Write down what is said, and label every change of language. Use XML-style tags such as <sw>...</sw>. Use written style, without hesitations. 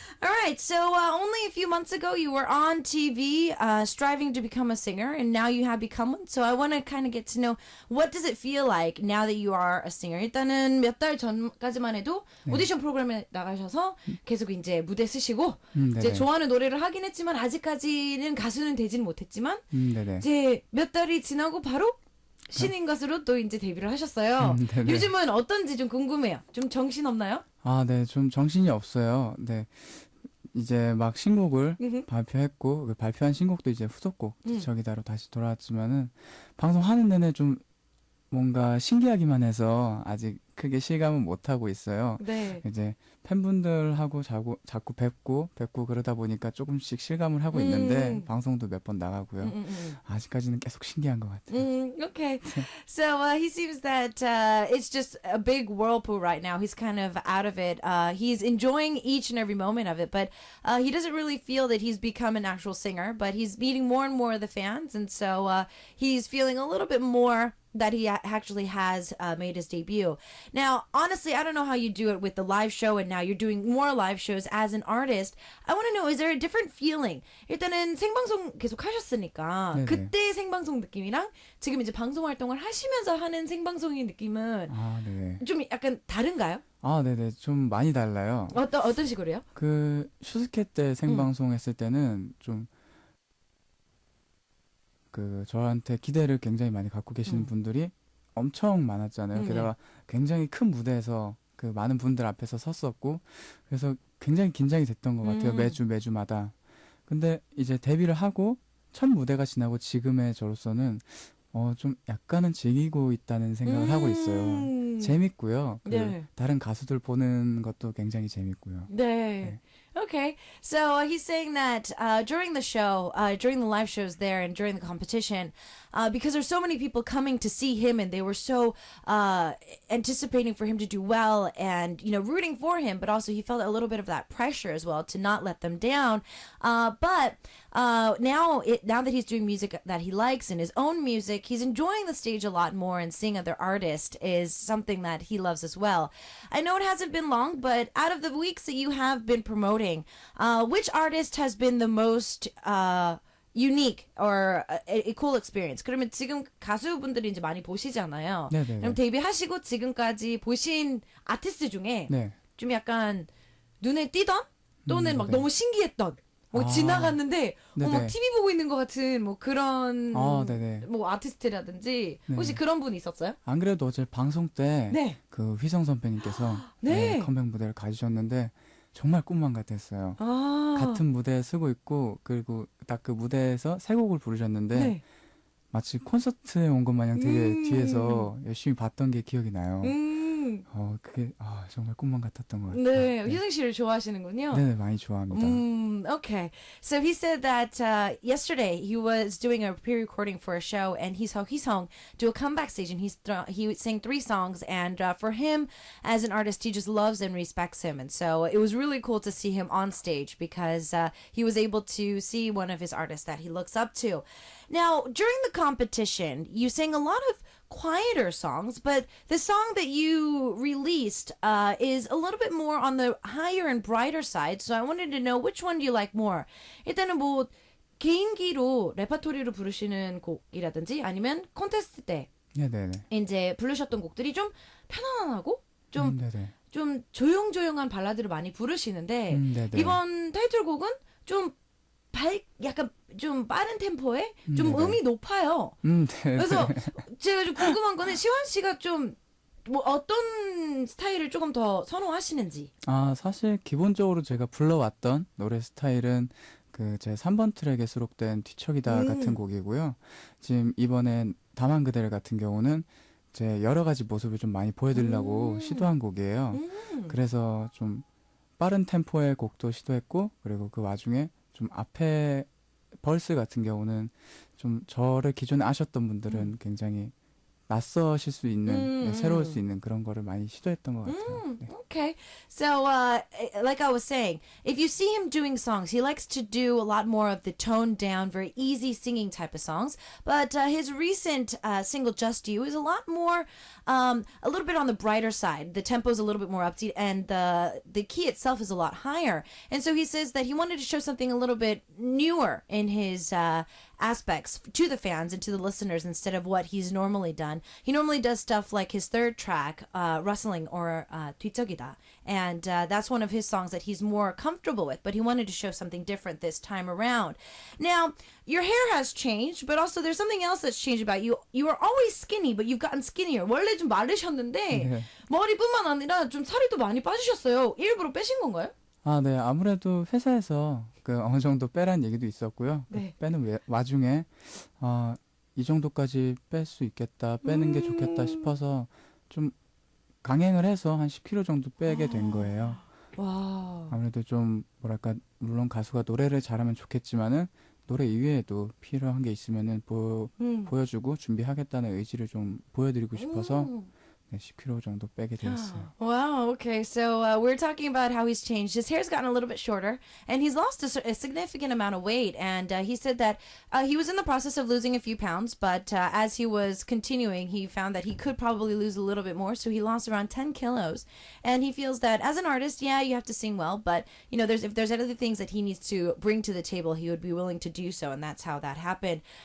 <en>All right, so only a few months ago you were on TV striving to become a singer, and now you have become one. So I want to kind of get to know, what does it feel like now that you are a singer?</en> <ko>일단은 몇 달 전까지만 해도 오디션 프로그램에 나가셔서 계속 이제 무대 쓰시고 이제 좋아하는 노래를 하긴 했지만 아직까지는 가수는 되진 못했지만 이제 몇 달이 지나고 바로 신인 가수로 또 이제 데뷔를 하셨어요. 요즘은 어떤지 좀 궁금해요. 좀 정신 없나요? 아, 네, 좀 정신이 없어요. 네. 이제 막 신곡을 발표했고 그 발표한 신곡도 이제 후속곡 저기다로 다시 돌아왔지만은 방송하는 내내 좀 뭔가 신기하기만 해서 아직 크게 실감은 못 하고 있어요. 네. 이제 팬분들하고 자꾸 뵙고 그러다 보니까 조금씩 실감을 하고 있는데 방송도 몇 번 나가고요. 아직까지는 계속 신기한 것 같아요.</ko> <en>Okay. So he seems that it's just a big whirlpool right now. He's kind of out of it. He's enjoying each and every moment of it, but he doesn't really feel that he's become an actual singer, but he's meeting more and more of the fans, and so he's feeling a little bit more that he actually has made his debut. Now, honestly, I don't know how you do it with the live show, and now you're doing more live shows as an artist. I want to know, is there a different feeling?</en> <ko>일단은 생방송 계속 하셨으니까 네네. 그때 생방송 느낌이랑 지금 이제 방송 활동을 하시면서 하는 생방송의 느낌은 아, 네. 좀 약간 다른가요? 아, 네네. 좀 많이 달라요. 어떤 식으로요? 그 슈스케 때 생방송 했을 때는 좀 그 저한테 기대를 굉장히 많이 갖고 계시는 분들이 엄청 많았잖아요. 게다가 굉장히 큰 무대에서 그 많은 분들 앞에서 섰었고 그래서 굉장히 긴장이 됐던 것 같아요. 매주마다. 근데 이제 데뷔를 하고 첫 무대가 지나고 지금의 저로서는 좀 약간은 즐기고 있다는 생각을 하고 있어요. 재밌고요. 그 다른 가수들 보는 것도 굉장히 재밌고요. 네.</ko> <en>Okay, so he's saying that during the show, during the live shows there and during the competition, because there's so many people coming to see him and they were so anticipating for him to do well and, you know, rooting for him, but also he felt a little bit of that pressure as well to not let them down. But now that he's doing music that he likes and his own music, he's enjoying the stage a lot more, and seeing other artists is something that he loves as well. I know it hasn't been long, but out of the weeks that you have been promoting, which artist has been the most unique or a cool experience?</en> <ko>그러면 지금 가수분들이 이제 많이 보시잖아요. 네네. 그럼 데뷔하시고 지금까지 보신 아티스트 중에 좀 약간 눈에 띄던 또는 막 너무 신기했던 뭐 지나갔는데 막 TV 보고 있는 것 같은 뭐 그런 뭐 아티스트라든지 혹시 그런 분 있었어요? 안 그래도 어제 방송 때 그 휘성 선배님께서 컴백 무대를 가지셨는데 정말 꿈만 같았어요. 같은 무대에 서고 있고 그리고 딱 그 무대에서 세 곡을 부르셨는데 마치 콘서트에 온 것 마냥 되게 뒤에서 열심히 봤던 게 기억이 나요. 그게 정말 꿈만 같았던 것 같아요. 네, 휘성 씨를 좋아하시는군요. 네, 많이 좋아합니다.</ko> <en>Okay. So he said that yesterday he was doing a pre-recording for a show, and he saw Hisong do a comeback stage, and he sang 3 songs, and for him as an artist, he just loves and respects him, and so it was really cool to see him on stage because he was able to see one of his artists that he looks up to. Now, during the competition, you sang a lot of quieter songs, but the song that you released is a little bit more on the higher and brighter side. So I wanted to know, which one do you like more?</en> <ko>일단은 뭐 개인기로 레퍼토리로 부르시는 곡이라든지 아니면 콘테스트 때 이제 부르셨던 곡들이 좀 편안하고 좀 조용조용한 발라드를 많이 부르시는데 이번 타이틀곡은 좀 약간 좀 빠른 템포에 좀 음이 높아요. 그래서 제가 좀 궁금한 거는 시환 씨가 좀 뭐 어떤 스타일을 조금 더 선호하시는지. 아, 사실 기본적으로 제가 불러왔던 노래 스타일은 그 제 3번 트랙에 수록된 뒤척이다 같은 곡이고요. 지금 이번엔 다만 그대를 같은 경우는 제 여러 가지 모습을 좀 많이 보여드리려고 시도한 곡이에요. 그래서 좀 빠른 템포의 곡도 시도했고, 그리고 그 와중에 좀 앞에 벌스 같은 경우는 좀 저를 기존에 아셨던 분들은 굉장히 낯서실 수 있는, 네, 새로울 수 있는 그런 거를 많이 시도했던 것 같아요. 네.</ko> <en>Okay. So, like I was saying, if you see him doing songs, he likes to do a lot more of the toned down, very easy singing type of songs. But his recent single, Just You, is a lot more, a little bit on the brighter side. The tempo is a little bit more upbeat, and the key itself is a lot higher. And so he says that he wanted to show something a little bit newer in his aspects to the fans and to the listeners instead of what he's normally done. He normally does stuff like his third track, Rustling or 뒤척이다. And that's one of his songs that he's more comfortable with, but he wanted to show something different this time around. Now, your hair has changed, but also there's something else that's changed about you. You were always skinny, but you've gotten skinnier.</en> <ko>원래 좀 마르셨는데 네. 머리뿐만 아니라 좀 살이 또 많이 빠지셨어요. 일부러 빼신 건가요? 아, 네. 아무래도 회사에서 그 어느 정도 빼란 얘기도 있었고요. 네. 빼는 와중에 이 정도까지 뺄 수 있겠다, 빼는 게 좋겠다 싶어서 좀 강행을 해서 한 10kg 정도 빼게 된 거예요. 와. 아무래도 좀 뭐랄까, 물론 가수가 노래를 잘하면 좋겠지만은 노래 이외에도 필요한 게 있으면은 보여주고 준비하겠다는 의지를 좀 보여드리고 싶어서 네, 10kg 정도 빼게 되었어요.</ko> <en>Wow, okay. So we're talking about how he's changed. His hair's gotten a little bit shorter, and he's lost a significant amount of weight. And he said that he was in the process of losing a few pounds, but as he was continuing, he found that he could probably lose a little bit more. So he lost around 10 kilos. And he feels that as an artist, yeah, you have to sing well, but you know, if there's other things that he needs to bring to the table, he would be willing to do so, and that's how that happened.</en>